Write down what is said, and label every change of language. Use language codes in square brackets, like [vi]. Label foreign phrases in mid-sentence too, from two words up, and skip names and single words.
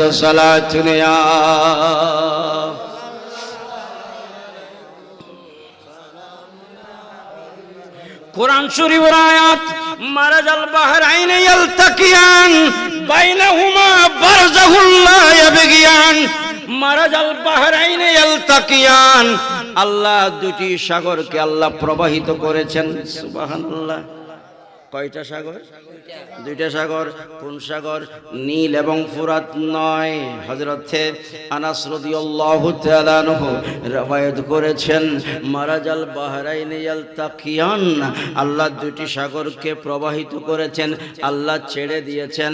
[bn] সালাত ইয়া কুরআন শরীফ আয়াত [ar] مرج البحرین یلتقیان بینهما برزخ لا یبغیان। مرج البحرين يلتقيان, [bn] আল্লাহ দুটি সাগরকে আল্লাহ প্রবাহিত করেছেন। সুবহানাল্লাহ। কয়টা সাগর? দুইটা সাগর। কোন সাগর? নীল এবং ফুরাত নয়। হযরত আনাস [ar] رضي الله تعالى عنه [bn] রওয়ায়াত করেছেন [ar] مرج البحرين يلتقيان, [bn] আল্লাহ দুটি সাগরকে প্রবাহিত করেছেন, আল্লাহ ছেড়ে দিয়েছেন।